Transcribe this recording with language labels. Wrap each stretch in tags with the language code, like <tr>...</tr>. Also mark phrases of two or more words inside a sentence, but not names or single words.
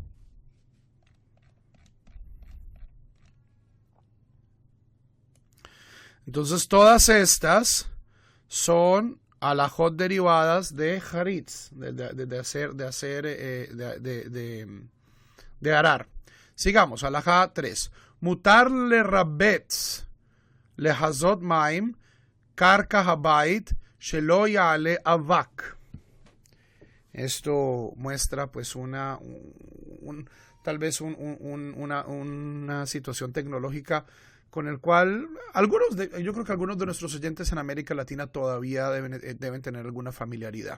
<es>Entonces todas estas son alajot derivadas de haritz, de arar. Sigamos,</es> <he>הלכה 3. מותר לרבץ להזות מים קרקע הבית שלא יעלה אבק.</he> <es>Esto muestra pues tal vez una situación tecnológica con el cual yo creo que algunos de nuestros oyentes en América Latina todavía deben tener alguna familiaridad.</es>